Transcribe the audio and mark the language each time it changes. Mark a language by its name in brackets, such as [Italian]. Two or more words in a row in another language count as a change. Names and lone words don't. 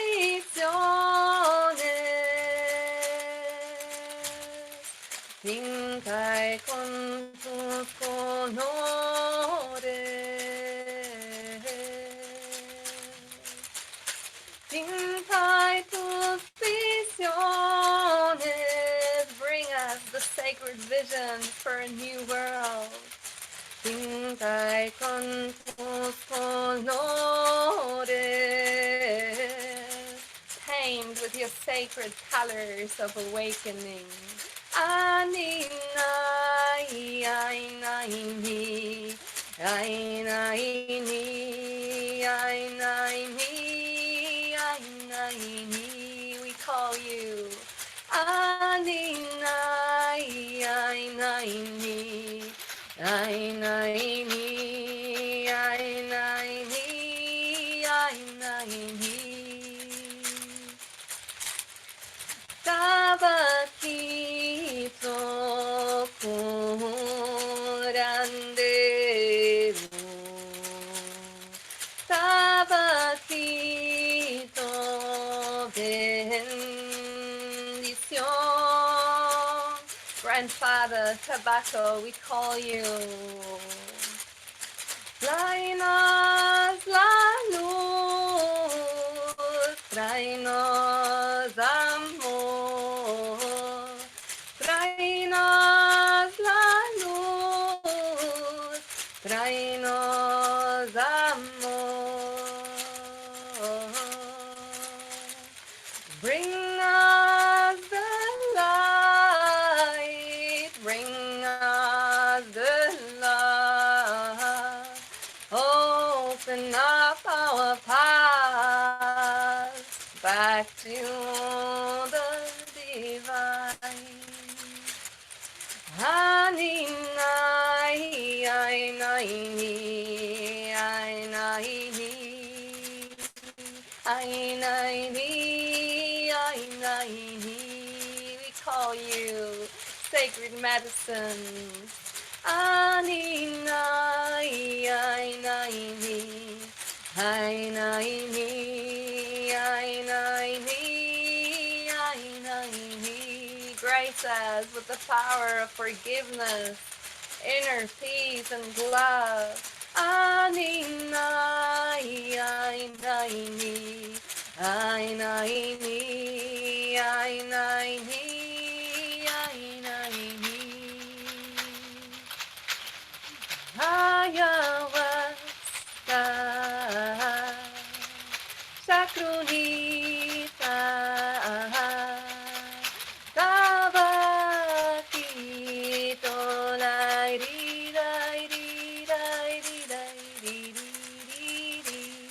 [Spanish] visiones, pinta y con tus colores, pinta y tus visiones, [English] bring us the sacred visions for a new world. [Spanish] Pinta y con tus colores, [English] paint with your sacred colors of awakening. Ani nai ai nai ni, ai nai ni, ai nai ni, ai nai ni. We call you. Ani nai ai nai ni, ai nai ni, ai nai ni, ai nai ni. [Spanish] Tabakito curandero, tabakito bendición. [English] Grandfather Tobacco, we call you. [Spanish] Tráenos la luz, tráenos amor, tráenos la luz, tráenos amor. [English] Bring us the light, bring us the love. Open up our paths back to the divine. Ani nai ai nai ni, ai nai ni, ai nai ni, ai nai ni. We call you sacred medicines. Ani nai ai nai ni, ai nai ni, ai nai ni, ai nai ni. Grace us with the power of forgiveness, inner peace and love. Ani nai ai nai ni, ai nai ni, ai nai ni, ai nai ni. Ayahuasca, Shakrunita, Tabakito, lai ri lai ri lai ri lai ri ri ri.